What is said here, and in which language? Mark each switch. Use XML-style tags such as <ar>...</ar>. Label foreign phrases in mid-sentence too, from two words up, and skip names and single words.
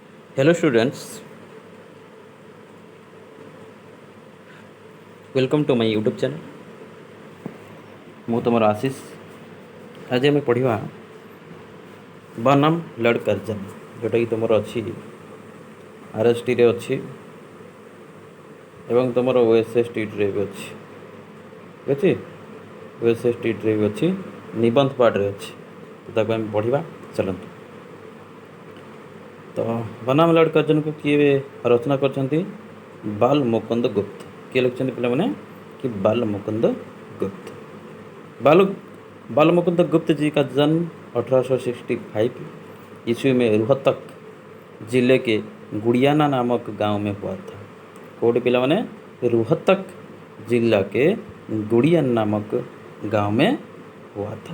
<en>Hello students, welcome to my YouTube channel.</en> <or>ମୁଁ ତୁମର ଆଶିଷ। ଆଜି ଆମେ ପଢ଼ିବା ବନାମ ଲର୍ଡ଼ କର୍ଜନ, ଯେଉଁଟାକି ତୁମର ଅଛି RSTରେ ଅଛି ଏବଂ ତୁମର OSSTରେ ବି ଅଛି। ଠିକ୍ ଅଛି, OSSTରେ ବି ଅଛି, ନିବନ୍ଧ ପାର୍ଟରେ ଅଛି। ତ ତାକୁ ଆମେ ପଢ଼ିବା। ଚାଲନ୍ତୁ। ତ ବନାମ ଲର୍ଡ଼ କର୍ଜନକୁ କିଏ ରଚନା କରିଛନ୍ତି? ବାଲ ମୁକୁନ୍ଦ ଗୁପ୍ତ। କିଏ ଲେଖିଛନ୍ତି ପିଲାମାନେ?</or> <hi>कि बाल मुकुंद गुप्त। बाल मुकुंद गुप्त जी का जन्म 1865 ईस्वी में रोहतक जिले के गुड़ियाना नामक गांव में हुआ था। कोड</hi> <or>ପିଲା ମାନେ</or> <hi>रोहतक जिला के गुड़ियाना नामक गांव में हुआ था।</hi>